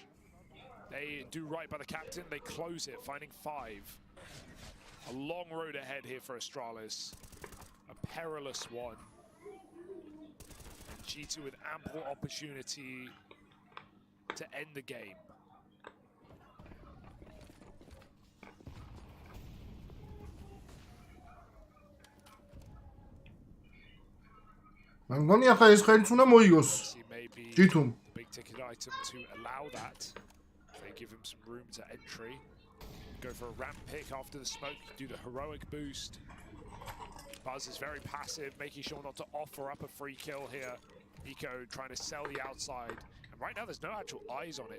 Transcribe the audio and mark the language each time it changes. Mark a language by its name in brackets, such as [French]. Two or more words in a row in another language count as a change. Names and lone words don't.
[English] They do right by the captain. They close it, finding 5. A long road ahead here for Astralis. A perilous one. And G2 with ample opportunity to end the game. [Georgian] მგონი ახლა ეს ხელიც უნდა მოიგოს. [English] G2. Big ticket item to allow that. They give him some room to entry. Go for a ramp pick after the smoke, do the heroic boost. Buzz is very passive, making sure not to offer up a free kill here. Nico trying to sell the outside. And right now there's no actual eyes on it.